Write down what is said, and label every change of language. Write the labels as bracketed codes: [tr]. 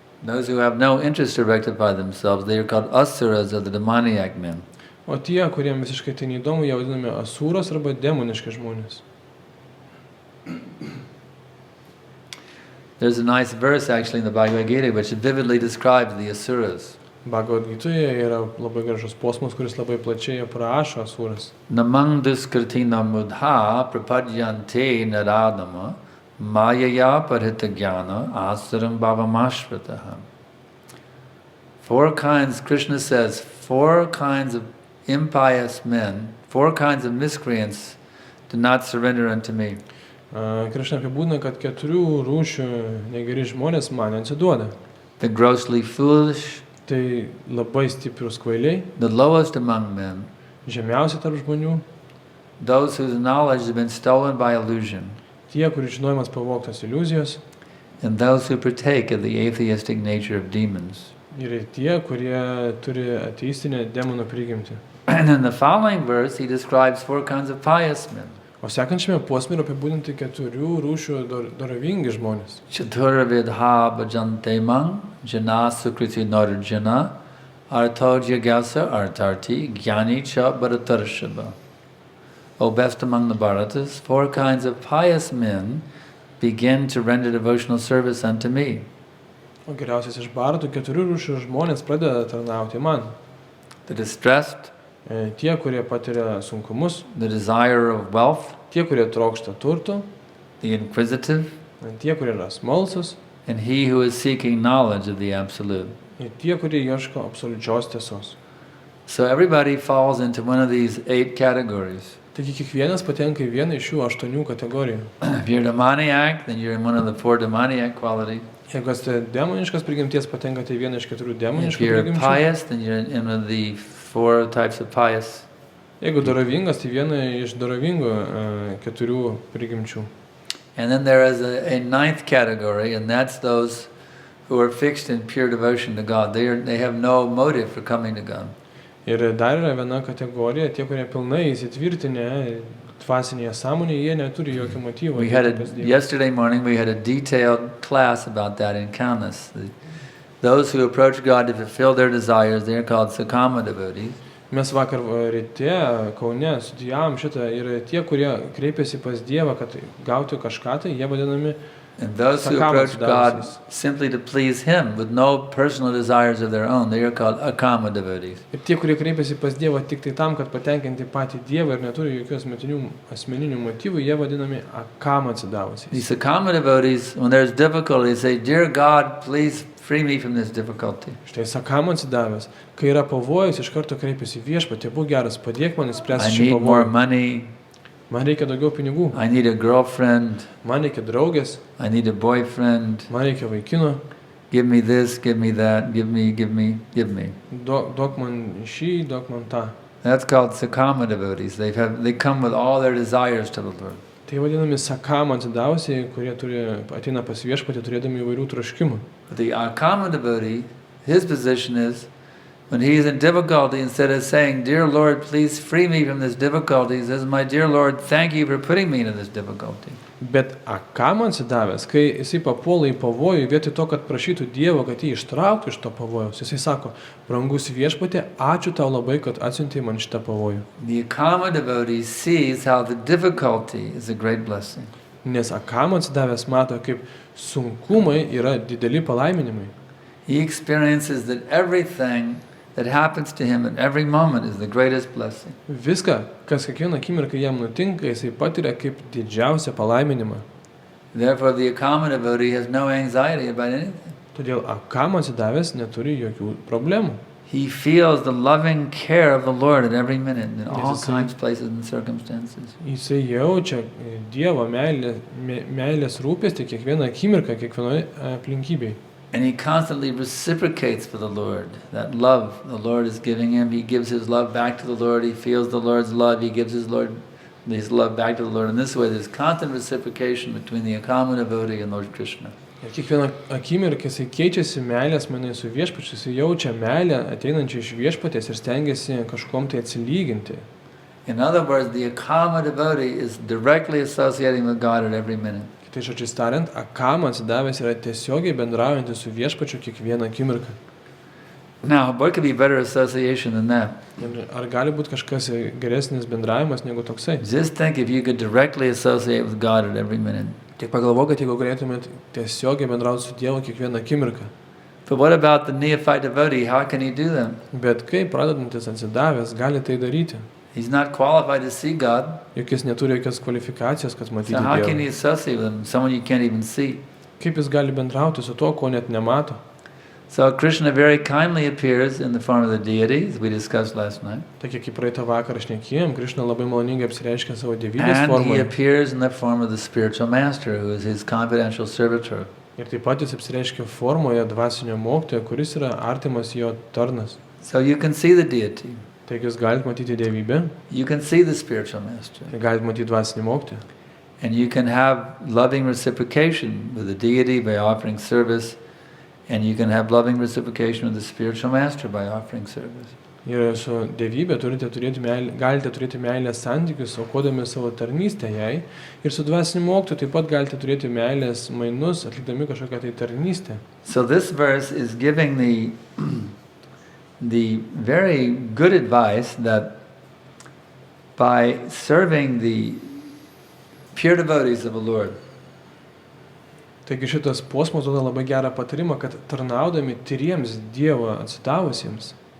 [en] Those who have no interest to rectify themselves, they are called asuras, or the demoniac men. [lt] O tie, kuriem visiškai tai neįdomu, jie vadinami asūras arba demoniški žmonės. [en] There's a nice verse actually in the Bhagavad Gita which vividly describes the asuras. [lt] Bhagavad-gītoje yra labai gražus posmas, kuris labai plačiai aprašo asūras. [sa] Namang duskratina mudha prapadyante naradama mayaya parhita jnana asaram bhavamashvataha. [en] Four kinds, Krishna says, 4 kinds of impious men, 4 kinds of miscreants do not surrender unto me. [lt] Krishna apibūdina, kad 4 rūšių negeri žmonės man atsiduoda. [en] The grossly foolish, [lt] Tai labai stiprus kvailiai, [en] the lowest among men, [lt] žemiausi tarp žmonių, [en] those whose knowledge has been stolen by illusion, [lt] tie, kurių žinojimas pavogtas iliuzijos, [en] and those who partake of the atheistic nature of demons. [lt] Ir tie, kurie turi ateistinę demonų prigimtį. [en] And in the following verse, he describes 4 kinds of pious men. [lt] O sekančiame posme yra apibūdinti 4 rūšių dorovingi žmonės. [sa] Chaturvidha bhajante mang, jana sukriti narjana, artho jigyasa artarti, jnani cha bharatarshava. [en] O best among the Bharatas, 4 kinds of pious men begin to render devotional service unto me. [lt] O geriausias iš Bharatų 4 rūšių žmonės pradeda tarnauti man. [en] The distressed, [lt] Tie, kurie patiria sunkumus, [en] the desire of wealth, [lt] tie, kurie trokšta turto, [en] the inquisitive, [lt] tie, kurie yra smalsus, [en] and he who is seeking knowledge of the Absolute. [lt] ir tie, kurie ieško absoliučios tiesos. [en] So everybody falls into one of these 8 categories. [lt] Taigi kiekvienas patenka į vieną iš šių 8 kategorijų. [en] If you're demoniac, then you're in one of the 4 demoniac qualities. [lt] Jeigu esate demoniškas prigimties, patenkate į vieną iš 4 [en] If [lt] demoniškų [en] you're [lt] prigimčių. [en] pious, then you're in one of the 4 types of pious. [lt] Jeigu dorovingas, tai viena iš dorovingų 4 prigimčių. [en] And then there is a 9th category, and that's those who are fixed in pure devotion to God. They have no motive for coming to God. [lt] Ir dar yra viena kategorija, tie, kurie pilnai įsitvirtinę dvasinėje sąmonėje, jie neturi jokio motyvo. [en] Yesterday morning we had a detailed class about that in Kaunas. Those who approach God to fulfill their desires, they are called sakama devotees. [lt] Mes vakar ryte Kaune studijavom šitą ir tie, kurie kreipiasi pas Dievą, kad gautų kažką, tai jie vadinami. [en] And those who approach God simply to please Him with no personal desires of their own, they are called akama devotees. [lt] Ir tie, kurie kreipiasi pas Dievą tik tai tam, kad patenkinti patį Dievą ir neturi jokių asmeninių motyvų, jie vadinami akama atsidavusiais. [en] These akama devotees, when there's difficulty, say, "Dear God, please free me from this difficulty." [lt] Štai sakama atsidavęs, kai yra pavojus, iš karto kreipiasi Viešpatie, būk geras, padėk man išspręsti šį [en] I need more [lt] pavojų. [en] money. [lt] Man reikia daugiau pinigų. [en] I need a girlfriend. [lt] Man reikia draugės. [en] I need a boyfriend. [lt] Man reikia vaikino. [en] Give me this, give me that, give me. [lt] Duok man šį, duok man tą. [en] That's called sakama devotees. They come with all their desires to the Lord. [lt] Tai vadinami sakama atsidavusiai, kurie ateina pas Viešpatį turėdami įvairių troškimų. [en] The akama devotee, his position is, when he is in difficulty, instead of saying, "Dear Lord, please free me from this difficulty," he says, "My dear Lord, thank you for putting me into this difficulty." [lt] Bet akama atsidavęs, kai jisai papuola į pavojų, vietoj to, kad prašytų Dievo, kad jį ištrauktų iš to pavojaus, jisai sako, brangus Viešpatie, ačiū tau labai, kad atsiuntei man šitą pavojų. [en] The akama devotee sees how the difficulty is a great blessing. [lt] Nes akama atsidavęs mato, kaip sunkumai yra dideli palaiminimai. [en] He experiences that everything that happens to him at every moment is the greatest blessing. [lt] Viską, kas kiekvieną akimirką jam nutinka, jisai patiria kaip didžiausią palaiminimą. [en] Therefore, the akama devotee has no anxiety about anything. [lt] Todėl akama atsidavęs neturi jokių problemų. [en] He feels the loving care of the Lord at every minute in all kinds, places, and circumstances. [lt] Jisai jaučia Dievo meilės rūpestį kiekvieną akimirką, kiekvienoje aplinkybėje. [en] And he constantly reciprocates for the Lord. That love the Lord is giving him, he gives his love back to the Lord. He feels the Lord's love, he gives his love back to the Lord. In this way, there's constant reciprocation between the akama devotee and Lord Krishna. [lt] Ir kiekvieną akimirką jisai keičiasi meilės mainai su Viešpačiu, jisai jaučia meilę ateinančią iš Viešpaties ir stengiasi kažkom tai atsilyginti. [en] In other words, the akama devotee is directly associating with God at every minute. [lt] Tai žodžiais tariant, akama atsidavęs yra tiesiogiai bendraujantis su Viešpačiu kiekvieną akimirką. [en] Now, what could be better association than that? [lt] Ir ar gali būti kažkas geresnis bendravimas negu toksai? [en] Just think if you could directly associate with God at every minute. [lt] Tik pagalvok, kad jeigu galėtumėt tiesiogiai bendrauti su Dievu kiekvieną akimirką. [en] But what about the neophyte devotee? How can he do that? [lt] Bet kaip pradedantis atsidavęs gali tai daryti? [en] He's not qualified to see God. [lt] Juk jis neturi jokios kvalifikacijos, kad matyti [en] So how can [lt] Dievą. [en] he associate with him? Someone you can't even see. [lt] Kaip jis gali bendrauti su to, ko net nemato? [en] So Krishna very kindly appears in the form of the deity, as we discussed last night. [lt] Tokia kaip praeitą vakarą šnekėjom, Krišna labai maloningai apsireiškia savo dievybės [en] And he [lt] formoje. [en] appears in the form of the spiritual master, who is his confidential servitor. [lt] Ir taip pat jis apsireiškia formoje dvasinio mokytojo, kuris yra artimas jo tarnas. [en] So you can see the deity. [lt] Taigi jūs galite matyti dievybę, [en] You can see the spiritual master. [lt] galite matyti dvasinį mokytoją. [en] And you can have loving reciprocation with the deity by offering service, and you can have loving reciprocation with the spiritual master by offering service. [lt] Ir su dievybė galite turėti meilės santykius, aukodami savo tarnystę jai. Ir su dvasiniu mokytoju taip pat galite turėti meilės mainus, atlikdami kažkokią tai tarnystę. [en] So this verse is giving the very good advice that by serving the pure devotees of the Lord, [lt] Taigi šitas posmas duoda labai gerą patarimą, kad tarnaudami tyriems Dievo atsidavusiems,